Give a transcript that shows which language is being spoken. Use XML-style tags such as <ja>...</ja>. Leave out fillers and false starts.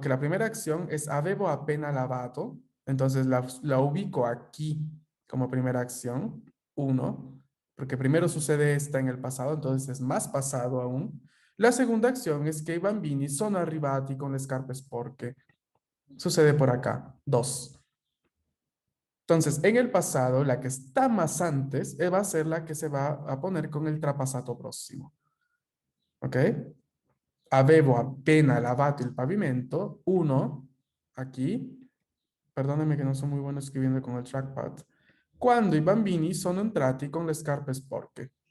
<es>Que la primera acción es</es> <it>avevo appena lavato.</it> <es>Entonces la ubico aquí como primera acción, 1, porque primero sucede esta en el pasado, entonces es más pasado aún. La segunda acción es que</es> <it>i bambini sono arrivati con le scarpe sporche.</it> <es>Sucede por acá, 2. Entonces, en el pasado, la que está más antes va a ser la que se va a poner con el trapasato próximo. ¿Ok?</es> <it>Avevo appena lavato il pavimento.</it> <es>1, aquí. Perdónenme que no soy muy bueno escribiendo con el trackpad.</es> <it>Quando i bambini sono entrati con le scarpe sporche.</it>